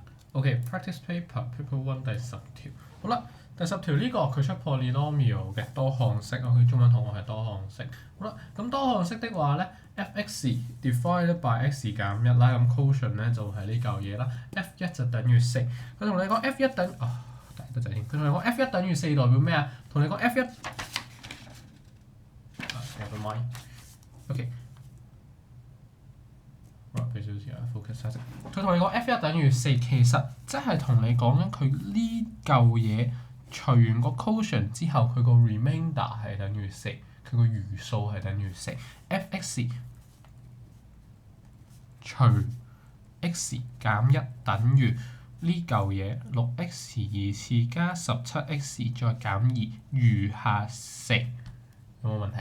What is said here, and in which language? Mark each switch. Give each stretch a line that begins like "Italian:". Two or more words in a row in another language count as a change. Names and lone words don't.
Cantonese: OK，
English: practice paper paper one
Cantonese: 第10條。好啦，第10條呢個佢出 polynomial 嘅多項式，OK，中文同學係多項式。好啦，咁多項式的話咧 ，f(x)
English: divided by
Cantonese: x 減1啦，咁 quotient 咧就係呢嚿嘢啦 ，f1 就等於4。佢同你講 f1 等大得滯添。佢同你講 f1 等於4代表咩啊？同你講 f1
English: never mind。
Cantonese: OK。俾少少時間 focus 下先。佢同你講 F1 等於4，其實即係同你講緊佢呢嚿嘢除完個 quotient 之後，佢個 remainder 係等於4，佢個餘數係等於4。f(x) 除 x 減1等於呢嚿嘢6x2次加17x 再減2餘下4，有冇問題？